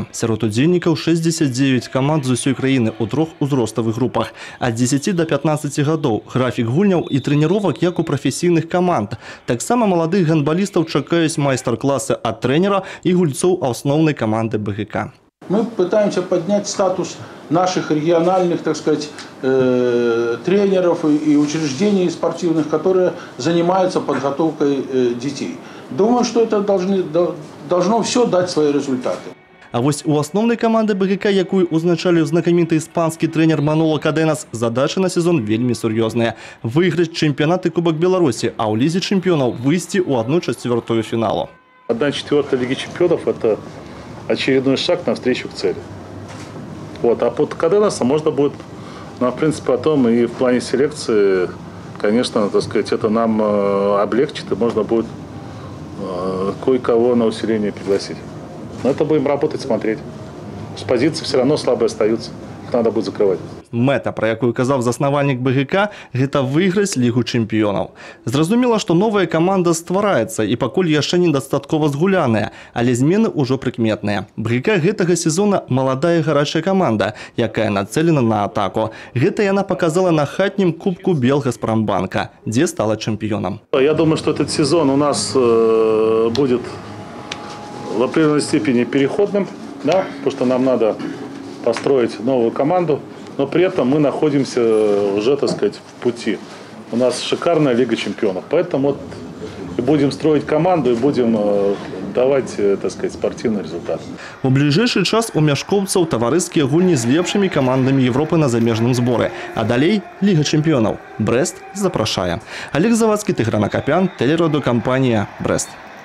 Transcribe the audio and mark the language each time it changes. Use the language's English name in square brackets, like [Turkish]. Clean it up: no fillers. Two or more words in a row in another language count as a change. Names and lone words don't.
[Belarusian] Сярод удзельнікаў 69 каманд з усёй краіны ў трох узроставых групах ад 10 до 15 гадоў. Графік гульняў і трэніровак як у прафесійных каманд. Таксама маладых гандбалістаў чакаюць майстар-класы ад трэнера і гульцоў асноўнай каманды БГК. [Russian] Мы пытаемся поднять статус наших региональных, так сказать, тренеров и учреждений спортивных, которые занимаются подготовкой детей. Думаю, что это должно все дать свои результаты. [Belarusian] А вось у асноўнай каманды БГК, якую узначаліў знакаміты іспанскі трэнер Маноло Каденас, задача на сезон вельмі сур'ёзная. Выйграць чэмпіянат і Кубак Беларусі, а ў лізе чэмпіёнаў выйсці ў 1/4 фіналу. [Russian] 1/4 Лиги чемпионов – это очередной шаг навстречу к цели. Вот. А под Каденаса можно будет, в принципе, потом и в плане селекции, конечно, так сказать, это нам облегчит, и можно будет кое-кого на усиление пригласить. Но это будем работать, смотреть. С позиции все равно слабые остаются, их надо будет закрывать. [Belarusian] Мэта, пра якую казаў заснавальнік БГК, гэта выйграць лігу чэмпіёнаў. Зразумела, што новая каманда ствараецца і пакуль яшчэ недастаткова згуляная, але змены ўжо прыкметныя. БГК гэтага сезона маладая гарачая каманда, якая нацелена на атаку. Гэта яна показала на хатнім кубку Белгазпромбанка, дзе стала чэмпіёнам. [Russian] Я думаю, что этот сезон у нас будет в определенной степени переходным, да, потому что нам надо построить новую команду. Но при этом мы находимся уже, так сказать, в пути. У нас шикарная Лига чемпионов. Поэтому вот и будем строить команду и будем давать, так сказать, спортивный результат. [Belarusian] У бліжэйшы час у мяшкоўцаў таварыскія гульні з лепшымі камандамі Европы на замежным зборы. А далей Ліга чэмпіёнаў. Брэст запрашае. Олег Завадскі, Тыгран Акапян, телерадиокомпания «Брэст».